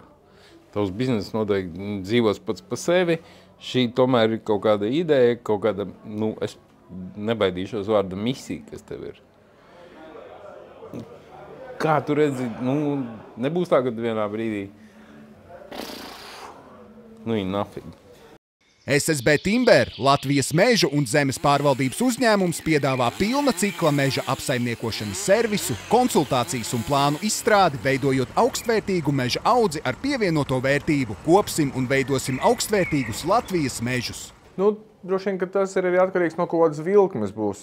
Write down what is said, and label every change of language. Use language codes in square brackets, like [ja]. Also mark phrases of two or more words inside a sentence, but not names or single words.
[lv] Tavs bizness noteikti dzīvos pats pa sevi. Šī tomēr ir kaut kāda ideja, kaut kāda, es nebaidīšos vārda misija, kas tev ir. Kā tu redzi, nebūs tā, ka vienā brīdī, nothing. SSB Timber, Latvijas meža un zemes pārvaldības uzņēmums piedāvā pilna cikla meža apsaimniekošanas servisu, konsultācijas un plānu izstrādi, veidojot augstvērtīgu meža audzi ar pievienoto vērtību. Kopsim un veidosim augstvērtīgus Latvijas mežus. Droši vien, ka tas ir arī atkarīgs no kaut kādas vilkmes būs.